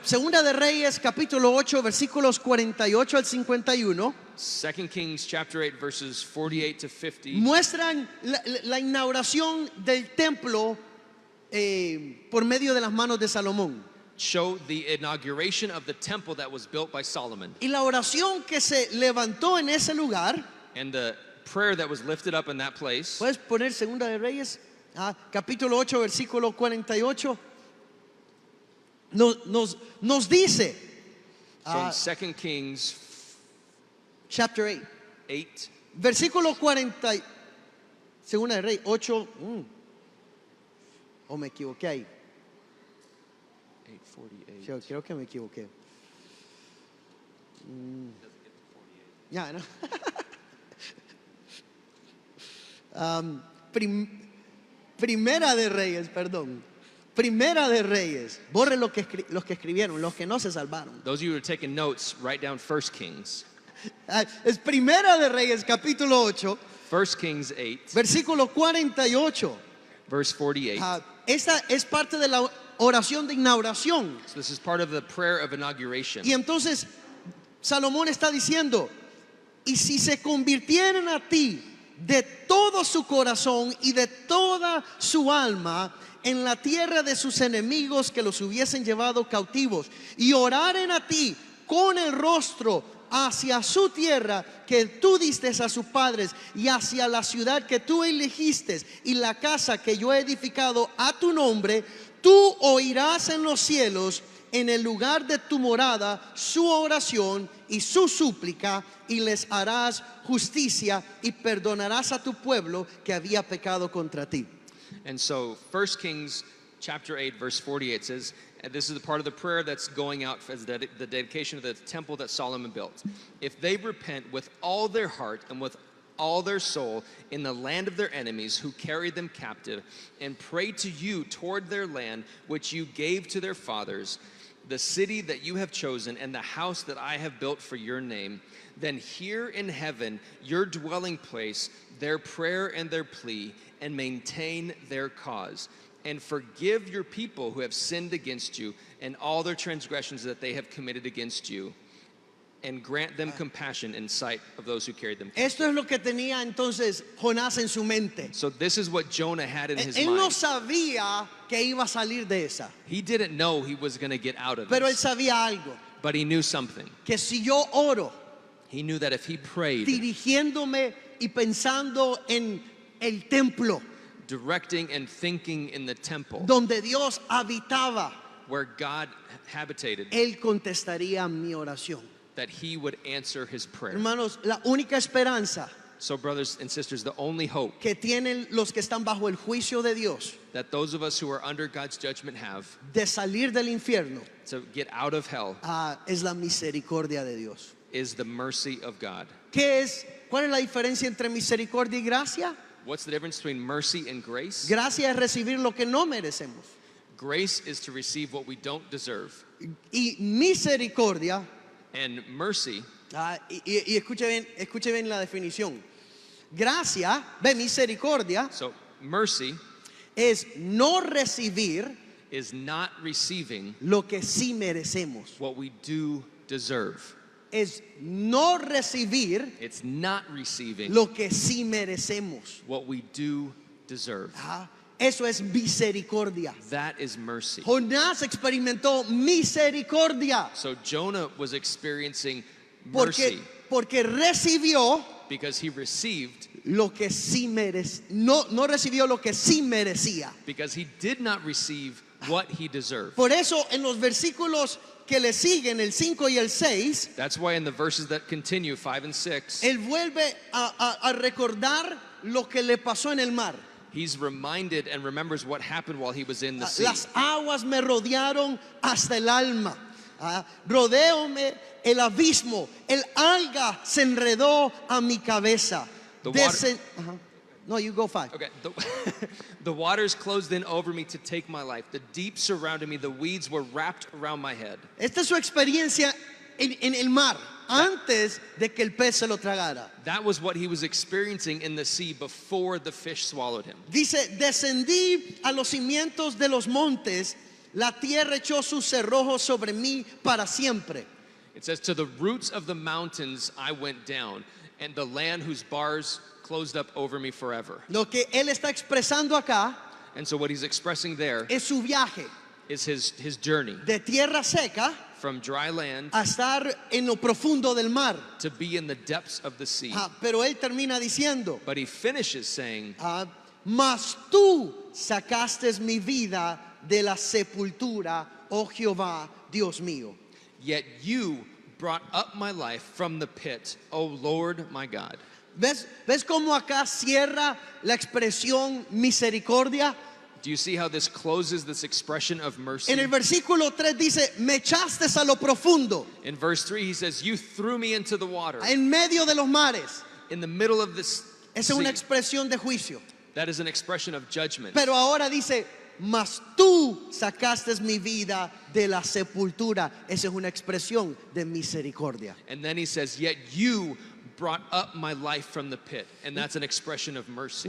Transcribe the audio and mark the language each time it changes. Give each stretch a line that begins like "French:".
Spanish: Segunda de Reyes, capítulo 8, versículos 48 al 51,
English: 2 Kings chapter 8 verses 48 to 50
Spanish: muestran la inauguración del templo por medio de las manos de Salomón.
English: show the inauguration of the temple that was built by Solomon.
Spanish: Y la oración que se levantó en ese lugar,
English: And the prayer that was lifted up in that place.
Spanish: puedes poner Segunda de Reyes, capítulo 8, versículo 48, nos dice,
English: So in 2 Kings chapter 8, 8,
Spanish: versículo 40, Segunda de Reyes 8, o me equivoqué ahí, 8:48. yo creo que me equivoqué. Ya, ¿no? Primera de Reyes, perdón. Primera de Reyes. Borre los que escribieron, los que no se salvaron.
English: Those of you who are taking notes, write down 1 Kings.
Spanish: Es Primera de Reyes, capítulo 8,
English: 1 Kings 8,
Spanish: versículo 48.
English: verse 48.
Spanish: Esta es parte de la oración de inauguración.
English: So this is part of the prayer of inauguration.
Spanish: Y entonces Salomón está diciendo, y si se convirtieran a ti de todo su corazón y de toda su alma en la tierra de sus enemigos que los hubiesen llevado cautivos, y oraren a ti con el rostro hacia su tierra que tú diste a sus padres, y hacia la ciudad que tú elegiste y la casa que yo he edificado a tu nombre, tú oirás en los cielos, en el lugar de tu morada, su oración y su súplica, y les harás justicia y perdonarás a tu pueblo que había pecado contra ti.
English: And so 1 Kings chapter 8 verse 48 says, and this is the part of the prayer that's going out as the dedication of the temple that Solomon built. If they repent with all their heart and with all their soul in the land of their enemies who carried them captive, and pray to you toward their land which you gave to their fathers, the city that you have chosen and the house that I have built for your name, then hear in heaven your dwelling place their prayer and their plea, and maintain their cause, and forgive your people who have sinned against you and all their transgressions that they have committed against you, and grant them compassion in sight of those who carried them.
Spanish: Esto es lo que tenía entonces Jonás en su mente.
English: So this is what Jonah had in his
Spanish: Él no
English: mind.
Spanish: sabía que iba a salir de esa,
English: He didn't know he was going to get out of
Spanish: pero él
English: this,
Spanish: sabía algo,
English: but he knew something.
Spanish: que si yo oro
English: He knew that if he prayed,
Spanish: dirigiéndome y pensando en el templo
English: directing and thinking in the temple
Spanish: donde Dios habitaba,
English: where God habitated,
Spanish: él contestaría mi oración.
English: that he would answer his prayer.
Spanish: Hermanos, la única esperanza
English: So brothers and sisters, the only hope
Spanish: que tienen los que están bajo el juicio de Dios
English: that those of us who are under God's judgment have
Spanish: de salir del infierno
English: to get out of hell
Spanish: es la misericordia de Dios.
English: is the mercy of God.
Spanish: ¿Cuál es la diferencia entre misericordia y gracia?
English: What's the difference between mercy and grace?
Spanish: Gracia es recibir lo que no merecemos.
English: Grace is to receive what we don't deserve.
Spanish: Y misericordia,
English: And mercy,
Spanish: y escuche bien la definición. Gracia, misericordia,
English: so mercy
Spanish: es no recibir
English: is not receiving
Spanish: lo que sí merecemos.
English: what we do deserve.
Spanish: Es no recibir
English: It's not receiving
Spanish: lo que sí merecemos.
English: what we do deserve.
Spanish: Eso es misericordia.
English: That is mercy.
Spanish: Jonás experimentó misericordia
English: So Jonah was experiencing mercy
Spanish: porque recibió
English: because he received,
Spanish: lo que sí no recibió lo que sí merecía.
English: because he did not receive what he deserved.
Spanish: Por eso en los versículos que le siguen, el 5 y el 6,
English: That's why in the verses that continue, 5 and 6,
Spanish: él vuelve a recordar lo que le pasó en el mar.
English: he's reminded and remembers what happened while he was in the sea.
Spanish: Las aguas me rodearon hasta el alma. Rodeóme el abismo, el alga se enredó a mi cabeza.
English: The water- No, you go 5. Okay, the waters closed in over me to take my life. The deep surrounded me. The weeds were wrapped around my head.
Spanish: Esta es su experiencia en el mar antes de que el pez se lo tragara.
English: That was what he was experiencing in the sea before the fish swallowed him.
Spanish: Dice, descendí a los cimientos de los montes, la tierra echó sus cerrojos sobre mí para siempre.
English: It says, to the roots of the mountains I went down, and the land whose bars closed up over me forever.
Spanish: Lo que él está expresando acá
English: And so what he's expressing there
Spanish: es su viaje.
English: is his journey
Spanish: de tierra seca
English: from dry land
Spanish: a estar en lo profundo del mar.
English: to be in the depths of the sea.
Spanish: Pero él termina diciendo,
English: But he finishes saying,
Spanish: mas tú sacaste mi vida de la sepultura, oh Jehová, Dios mío.
English: yet you brought up my life from the pit, O Lord my God.
Spanish: ¿Ves cómo acá cierra la expresión misericordia?
English: Do you see how this closes this expression of mercy?
Spanish: En el versículo 3 dice, me echaste a lo profundo,
English: In verse 3, he says, you threw me into the water,
Spanish: en medio de los mares.
English: in the middle of this
Spanish: Esa es una
English: sea.
Spanish: expresión de juicio.
English: That is an expression of judgment.
Spanish: Pero ahora dice, mas tú sacaste mi vida de la sepultura. Esa es una expresión de misericordia.
English: And then he says, yet you brought up my life from the pit. And that's an expression of mercy.